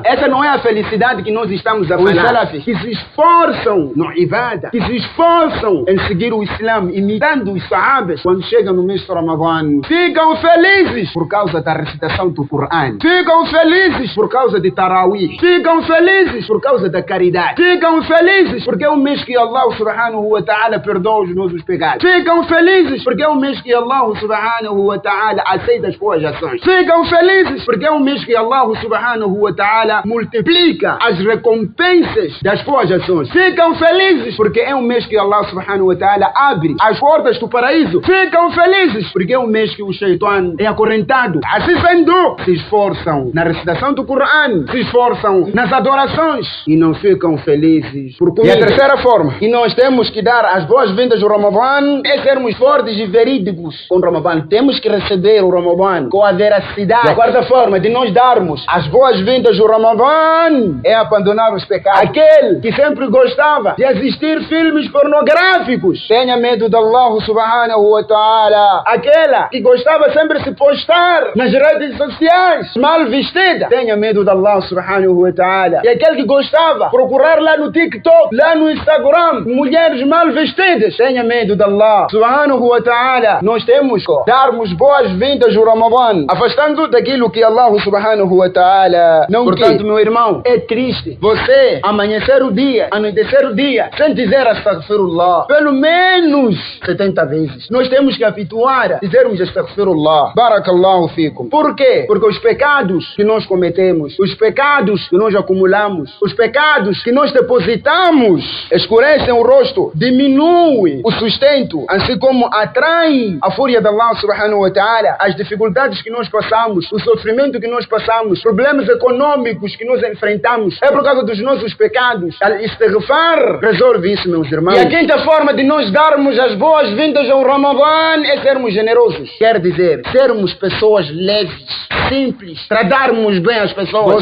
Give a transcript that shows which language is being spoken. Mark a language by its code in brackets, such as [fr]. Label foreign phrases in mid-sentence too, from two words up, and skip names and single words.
[pt] Essa não é a felicidade que nós estamos a falar. Os salafis que se esforçam no ibadah, que se esforçam em seguir o Islã, imitando os sahabas, quando chegam no mês do Ramadã, ficam felizes por causa da recitação do Corão, ficam felizes por causa de Tarawih, ficam felizes por causa da caridade, ficam felizes porque é um mês que [ar] الله سبحانه وتعالى [pt] perdoa os nossos pecados, ficam felizes porque é um mês que [ar] الله سبحانه وتعالى [pt] aceita as boas ações, ficam felizes porque é um mês que [ar] الله سبحانه وتعالى [pt] multiplica as recompensas das boas ações, ficam felizes porque é um mês que [ar] الله سبحانه وتعالى [pt] abre as portas do paraíso, ficam felizes porque é um mês que o Shaitan é acorrentado. Assim sendo, se esforçam na recitação do Corão, se esforçam nas adorações e não ficam felizes por comida. E a terceira forma que nós temos que dar as boas-vindas ao Ramadã é sermos fortes e verídicos com o Ramadã. Temos que receber o Ramadã com a veracidade. E a quarta forma de nós darmos as boas-vindas ao Ramadã é abandonar os pecados. Aquele que sempre gostava de assistir filmes pornográficos, tenha medo de [ar] الله سبحانه وتعالى. [pt] Aquela que gostava sempre de se postar nas redes sociais mal vestida, tenha medo de [ar] الله سبحانه وتعالى. [pt] E aquele que gostava de procurar lá no TikTok, lá no Instagram, mulheres mal vestidas, tenha medo de [ar] الله سبحانه وتعالى. [pt] Nós temos que darmos boas-vindas ao Ramadã, afastando daquilo que [ar] الله سبحانه وتعالى [pt] não quer. Portanto, meu irmão, é triste você amanhecer o dia, anoitecer o dia, sem dizer astaghfirullah pelo menos 70 vezes. Nós temos que habituar a dizermos [ar] أستغفر الله، بارك الله فيكم. [pt] Por quê? Porque os pecados que nós cometemos, os pecados que nós acumulamos, os pecados que nós depositamos, escurecem o rosto, diminuem o sustento, assim como atraem a fúria de [ar] الله سبحانه وتعالى, [pt] as dificuldades que nós passamos, o sofrimento que nós passamos, problemas econômicos que nós enfrentamos, é por causa dos nossos pecados. Al-istighfar resolve isso, meus irmãos. E a quinta forma de nós darmos as boas-vindas ao Ramadã é sermos generosos. Quer dizer, sermos pessoas leves, simples, tratarmos bem as pessoas.